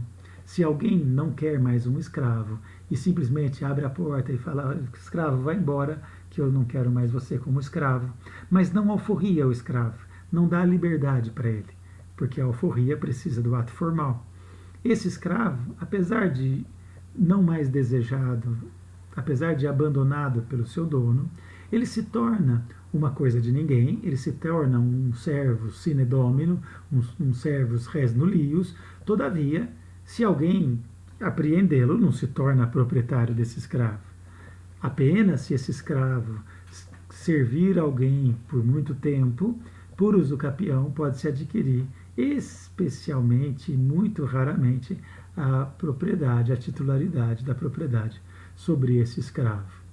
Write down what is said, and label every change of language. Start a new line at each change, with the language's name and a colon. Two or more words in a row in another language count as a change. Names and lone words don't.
Portuguese: Se alguém não quer mais um escravo e simplesmente abre a porta e fala: escravo, vai embora, que eu não quero mais você como escravo, mas não alforria o escravo, não dá liberdade para ele, porque a alforria precisa do ato formal. Esse escravo, apesar de não mais desejado, apesar de abandonado pelo seu dono, ele se torna uma coisa de ninguém, ele se torna um
Latin: servus sine domino,
Portuguese: um
Latin: servus res nullius.
Portuguese: Todavia, se alguém apreendê-lo, não se torna proprietário desse escravo. Apenas se esse escravo servir alguém por muito tempo, por uso capião, pode-se adquirir, especialmente, muito raramente, a propriedade, a titularidade da propriedade sobre esse escravo.